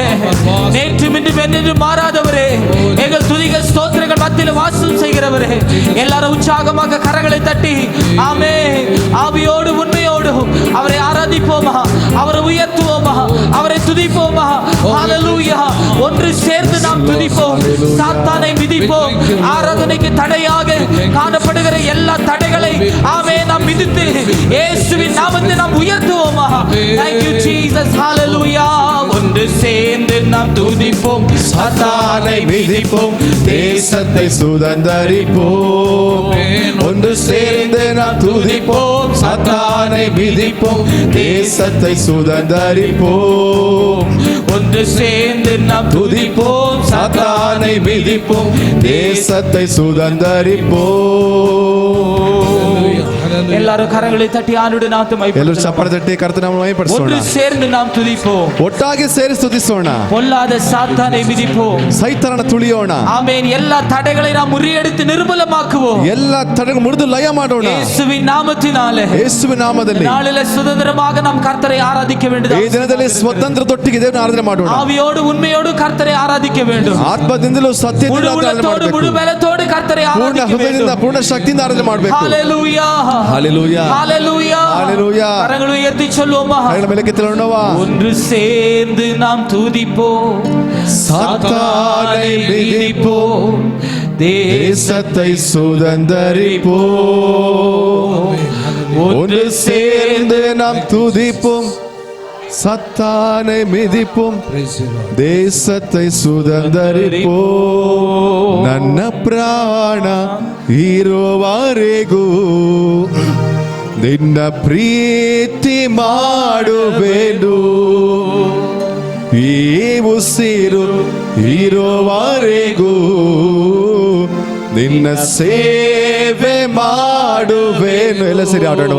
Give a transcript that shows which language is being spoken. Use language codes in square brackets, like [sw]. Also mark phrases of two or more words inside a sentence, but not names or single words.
[ta] நேற்று இன்றும் என்றென்றும் மாறாதவரே, எங்கள் துதிகள் ஸ்தோத்திரங்கள் மத்தியில் வாசம் செய்கிறவரே, எல்லாரும் உற்சாகமாக கரங்களை தட்டி ஆமென் ஆவியோடு உண்மையோடு அவரை ஆராதிப்போமா, அவரை உயர்த்துவோமா, அவரை துதிப்போமா. ஹல்லேலூயா. ஒன்று சேர்ந்து நாம் துதிப்போம், சாத்தானை மிதிப்போம். ஆராதனைக்கு தடையாக காணப்படுகிற எல்லா தடைகளை ஆமென் நாம் மிதித்து இயேசுவின் நாமத்தை நாம் உயர்த்துவோமா. [en] Thank you Jesus. Hallelujah. [ta] ஒன்று சேர்ந்து நாம் துதிப்போம், சாத்தானை மிதிப்போம், தேசத்தை சுதந்தரிப்போம். ஒன்று சேர்ந்து நாம் துதிப்போம், சாத்தானை மிதிப்போம், தேசத்தை சுதந்தரிப்போம். ஒன்று சேர்ந்து நாம் துதிப்போம், சாத்தானை மிதிப்போம், தேசத்தை சுதந்தரிப்போம். எல்லாரும் கரங்களை தட்டி ஆண்டுடைய நாமத்தை [kn] ಎಲ್ಲರೂ ಚಪ್ಪಾಳೆ ತಟ್ಟಿ ಕರ್ತನ ನಾಮವನ್ನು ಮಹಿಮೆಪಡಿಸೋಣ. [ta] ஒன்று சேர்ந்து நாம் துதிப்போம், [kn] ಒಟ್ಟಾಗಿ ಸೇರಿ ಸ್ತುತಿಸೋಣ. [ta] பொல்லாத சாத்தானை மிதிப்போம், [kn] ಸೈತಾನನ ತುಳಿಯೋಣ. [ta] ஆமென். எல்லா தடைகளை நாம் முறியடித்து நிர்மூலமாக்குவோம். [kn] ಎಲ್ಲ ತಡೆಗಳನ್ನು ಮುರಿದು ಲಯ ಮಾಡೋಣ. [ta] இயேசுவின் நாமத்தினாலே, [kn] ಯೇಸುವಿನ ನಾಮದಲ್ಲಿ [ta] நாளிலே சுதந்திரமாக நாம் கர்த்தரை ஆராதிக்க வேண்டும். [kn] ಈ ದಿನದಲ್ಲಿ ಸ್ವತಂತ್ರದೊಟ್ಟಿಗೆ ದೇವರನ್ನು ಆರಾಧನೆ ಮಾಡೋಣ. [ta] ஆவியோடு உண்மையோடு கர்த்தரை ஆராதிக்க வேண்டும். [kn] ಆತ್ಮದಿಂದಲೂ ಸತ್ಯದಿಂದಲೂ ಆರಾಧನೆ ಮಾಡಬೇಕು. [ta] முழு பலத்தோடு கர்த்தரை [kn] ಪೂರ್ಣ [ta] ஆராதிக்க [kn] ಹೃದಯದಿಂದ [ta] வேண்டும். [kn] ಪೂರ್ಣ ಶಕ್ತಿಯಿಂದ ಆರಾಧನೆ ಮಾಡಬೇಕು. [ta] ஹalleluya. Hallelujah. Hallelujah. Hallelujah. கரங்களை உயர்த்தி சொல்லுவோமா? கரங்களை மேலே எத்தலோனவா? ஒன்று சேர்ந்து நாம் துதிப்போம், சாத்தானை மிதிப்போம், தேசத்தை சுதந்தரிப்போம். ஒன்று சேர்ந்து நாம் துதிப்போம், சத்தானை மிதிப்போம், தேசத்தை சுதந்தரிப்போம். [kn] ನನ್ನ ಪ್ರಾಣ ಇರುವವರೆಗೂ ನಿನ್ನ ಪ್ರೀತಿ ಮಾಡುವೆನು. ಈ ಉಸಿರು ಇರುವವರೆಗೂ ನಿನ್ನ ಸೇವೆ ಮಾಡುವೆನು. ಎಲ್ಲ ಸರಿ ಆಡೋಣ.